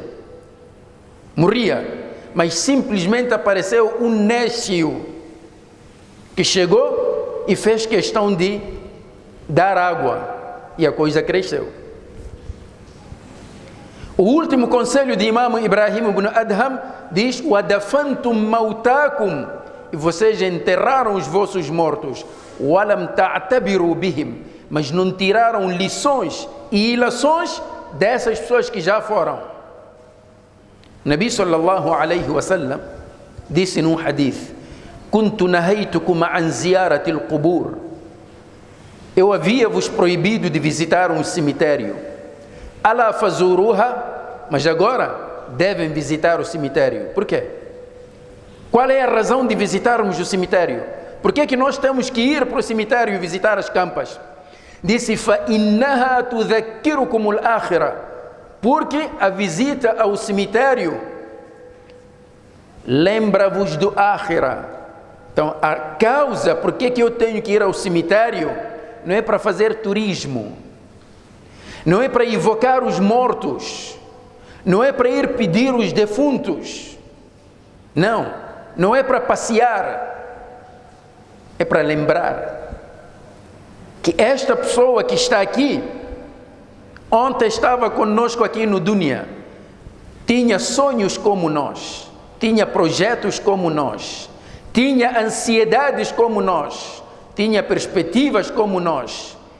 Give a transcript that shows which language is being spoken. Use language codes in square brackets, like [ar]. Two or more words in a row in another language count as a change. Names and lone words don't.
[pt] Morria, mas simplesmente apareceu um nécio que chegou e fez questão de dar água e a coisa cresceu. O último conselho de Imam Ibrahim ibn Adham diz: [ar] وَدَفَنْتُمْ مَوْتَاكُمْ, [pt] e vocês enterraram os vossos mortos. [ar] وَلَمْ تَعْتَبِرُوا بِهِمْ, [pt] mas não tiraram lições e ilações dessas pessoas que já foram. [ar] نبي صلى الله عليه وسلم [pt] disse num hadith: [ar] كُنْتُ نَهَيْتُكُمْ عَنْ زِيَارَةِ الْقُبُورِ, [pt] eu havia-vos proibido de visitar um cemitério. [ar] ألا فزوروها, [pt] mas agora devem visitar o cemitério. Por quê? Qual é a razão de visitarmos o cemitério? Por que nós temos que ir para o cemitério e visitar as campas? Disse: [ar] فَإِنَّهَا تُذَكِّرُكُمُ الْآخِرَةِ, [pt] porque a visita ao cemitério lembra-vos do Ákhira. Então a causa por que eu tenho que ir ao cemitério não é para fazer turismo, não é para evocar os mortos, não é para ir pedir os defuntos, não é para passear, é para lembrar que esta pessoa que está aqui, ontem estava conosco aqui no Dunya, tinha sonhos como nós, tinha projetos como nós, tinha ansiedades como nós, tinha perspectivas como nós,